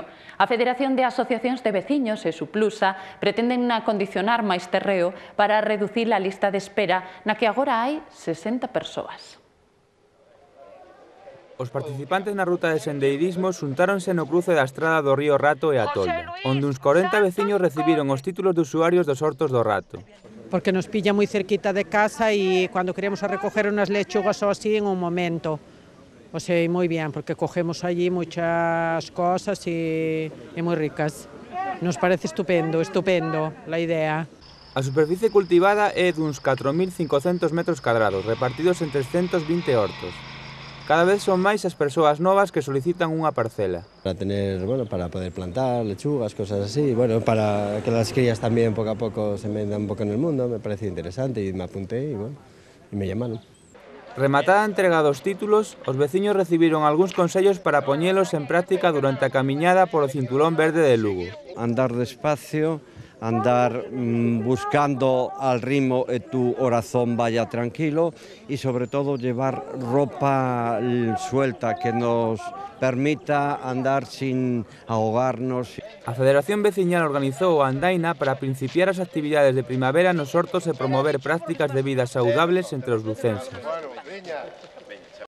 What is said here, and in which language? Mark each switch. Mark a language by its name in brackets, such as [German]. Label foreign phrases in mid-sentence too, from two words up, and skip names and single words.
[Galician] A Federación de Asociacións de Veciños e Suplusa pretenden acondicionar máis terreo para reducir a lista de espera na que agora hai 60 persoas. Os participantes na ruta de sendeirismo xuntáronse no cruce da estrada do río Rato e a Tolda, onde uns 40 veciños recibiron os títulos de usuarios dos hortos do Rato. [Spanish] Porque nos pilla moi cerquita de casa e cando queremos a recoger unas lechugas ou así en un momento. O sea, moi bien, porque cogemos allí muchas cosas e moi ricas. Nos parece estupendo, estupendo la idea. [Galician] A superficie cultivada é duns 4.500 metros cadrados, repartidos en 320 hortos. Cada vez son máis as persoas novas que solicitan unha parcela. [Spanish] Para tener, bueno, para poder plantar lechugas, cosas así, bueno, para que las crías también poco a poco se metan un poco en el mundo, me parece interesante y me apunté y bueno, y me llamaron. [Galician] Rematada a entrega dos títulos, os veciños recibiron algúns consellos para poñelos en práctica durante a camiñada polo cinturón verde de Lugo. [Spanish] Andar despacio, andar buscando al ritmo y tu corazón vaya tranquilo y sobre todo llevar ropa suelta que nos permita andar sin ahogarnos. [Galician] A Federación Veciñal organizou a andaina para principiar as actividades de primavera nos hortos e promover prácticas de vida saudables entre os lucenses.